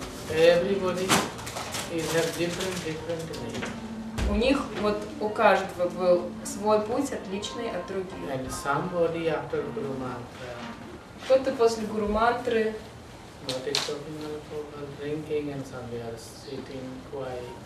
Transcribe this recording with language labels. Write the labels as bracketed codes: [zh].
[en] everybody is have different way. [ru] у них вот у каждого был свой путь, отличный от других. [en] And somebody after Guru Mantra, [ru] Кто-то после гуру-мантры, [en] what is talking about drinking and some are sitting quiet.